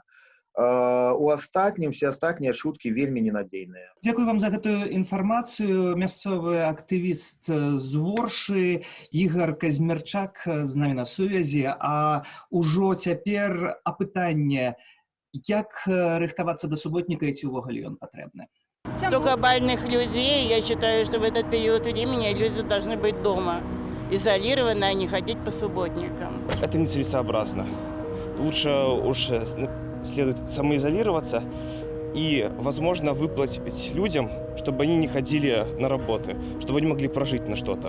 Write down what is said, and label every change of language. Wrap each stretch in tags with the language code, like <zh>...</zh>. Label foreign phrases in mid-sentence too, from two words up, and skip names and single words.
<be>У астатнім все астатнія чуткі вельмі ненадзейныя. Дзякую вам за гэтую інфармацыю. Мясцовы актывіст з Оршы Ігор Казьмярчак з намі на сувязі. А ўжо цяпер апытанне, як рыхтавацца да суботніка і ці ўвогуле ён патрэбны?</be> <ru>Столько больных людей, я считаю, что в этот период времени люди должны быть дома, изолированы, а не ходить по субботникам. Это нецелесообразно. Лучше уж следует самоизолироваться и, возможно, выплатить людям, чтобы они не ходили на работы, чтобы они могли прожить на что-то.</ru>